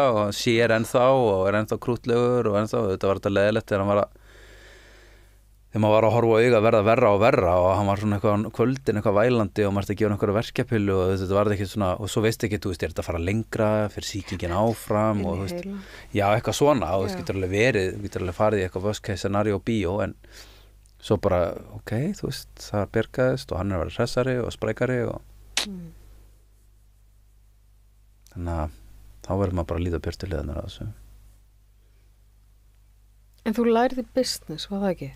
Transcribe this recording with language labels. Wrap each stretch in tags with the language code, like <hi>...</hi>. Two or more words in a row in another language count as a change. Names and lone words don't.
<is>og sér ennþá og er ennþá krútlegur og ennþá, þetta var þetta leiðilegt þegar maður var að horfa á auga verða verra og verra og hann var svona eitthvað kvöldin eitthvað vælandi og maður ætti að gefa hann eitthvað verkjapillu og þetta var ekki svona, og svo veist ekki, þú veist, er þetta að fara lengra fyrir sýkingin áfram og þú veist, já, eitthvað svona og þú getur alveg verið, þú getur alveg farið í eitthvað</is> <en>worst case scenario</en> <is>bíó en svo bara, ok, þú veist, það bjargaðist og hann er að vera hressari og sprækari og þannig að þá verður maður bara að líta björtuleðanar á þessu. En þú lærði business, var það ekki?</is>